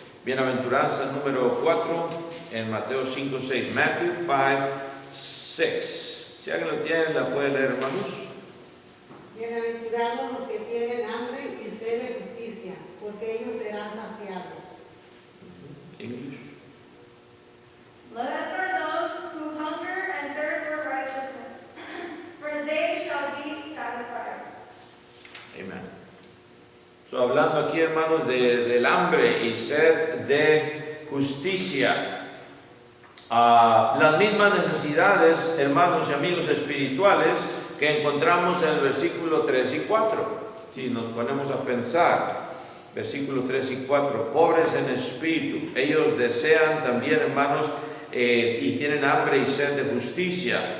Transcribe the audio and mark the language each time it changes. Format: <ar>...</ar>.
<es>Bienaventuranza número 4 en Mateo 5, 6. Matthew 5, 6. Si alguien lo tiene, la puede leer, hermanos. Bienaventurados los que tienen hambre y sed de justicia, porque ellos serán saciados.</es> <en>English. Blessed are those who hunger and thirst for righteousness, for they shall be satisfied. Amen.</en> <es>So, hablando aquí, hermanos, del hambre y sed de justicia. Las mismas necesidades, hermanos y amigos espirituales, que encontramos en el versículo 3 y 4. Si nos ponemos a pensar, versículo 3 y 4, pobres en espíritu, ellos desean también, hermanos, y tienen hambre y sed de justicia.</es>